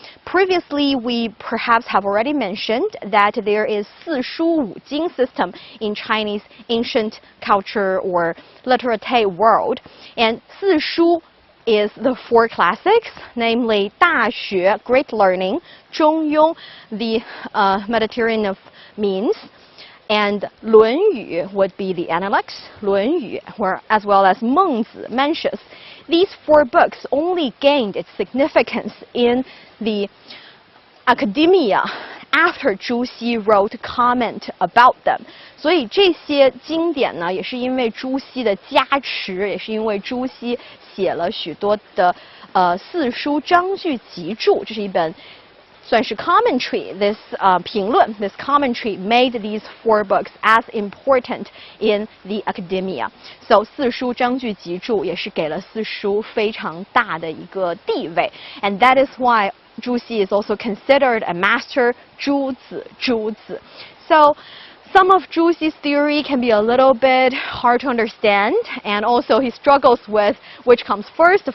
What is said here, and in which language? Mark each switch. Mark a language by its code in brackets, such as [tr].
[en] Previously, we perhaps have already mentioned that there is 四书五经 system in Chinese ancient culture or literate world, and 四书 is the four classics, namely 大学 great learning, 中庸 the Mediterranean of means, and 论语 would be the analects, 论语, as well as 孟子 Mencius. These four books only gained its significance in the academia after Zhu Xi wrote comment about them. [zh] 所以这些经典呢，也是因为朱熹的加持，也是因为朱熹写了许多的四书章句集注，这是一本算是 commentary. [en] This 评论 this commentary made these four books as important in the academia. So [zh] 四书章句集注也是给了四书非常大的一个地位 [en] and that is why Zhu Xi is also considered a master 诸子 So some of Zhu Xi's theory can be a little bit hard to understand, and also he struggles with which comes first.